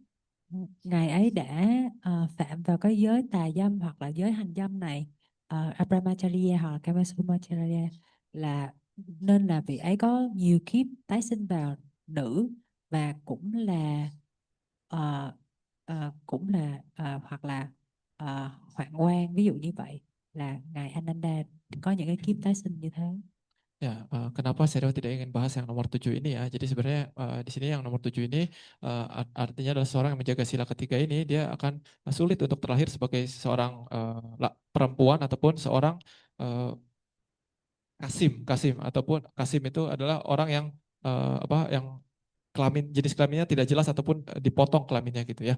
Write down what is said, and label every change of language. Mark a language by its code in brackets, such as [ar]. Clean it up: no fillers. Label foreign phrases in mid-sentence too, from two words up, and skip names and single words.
[vi] Ngài ấy đã phạm vào cái giới tà dâm hoặc là giới hành dâm này, Abramacharya hoặc là Kamasumacharya, là nên là vị ấy có nhiều kiếp tái sinh vào nữ và cũng là hoặc là hoạn quan, ví dụ như vậy là Ngài Ananda có những cái kiếp tái sinh như thế. [id] Ya, kenapa saya tidak ingin bahas yang nomor 7 ini ya. Jadi sebenarnya di sini yang nomor 7 ini artinya adalah seorang yang menjaga sila ketiga ini, dia akan sulit untuk terlahir sebagai seorang perempuan ataupun seorang kasim ataupun kasim itu adalah orang yang yang jenis kelaminnya tidak jelas ataupun dipotong kelaminnya gitu ya.